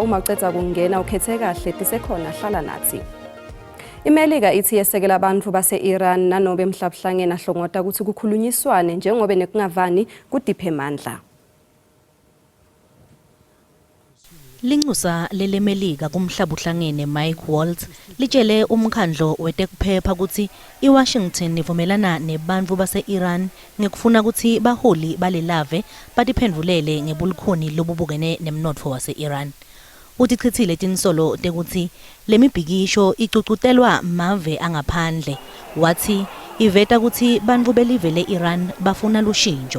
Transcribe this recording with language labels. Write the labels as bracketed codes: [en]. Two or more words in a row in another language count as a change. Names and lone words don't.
[ss] Uma uceda kungena ukhethe kahle tisekhona hlala nathi. IMelika ithi yesekela abantu base-Iran nanobe emhlabuhlangene ahlongota ukuthi kukhulunyiswane njengoba nekungavani kudiphe mandla. Linxusa lelemelika kumhlabuhlangene Mike Waltz litshele umkhandlo wetekuphepha ukuthi iWashington ivumelana nebantu base-Iran ngekufuna ukuthi baholi balelave batiphendvulele ngebulukhuni lobubukene nemnotfo wase-Iran. Utichithile tinsolo tekuthi lemibhikisho icucutelwa mave angaphandle, wathi iveta ukuthi bantu belive le-Iran bafuna lushintsho.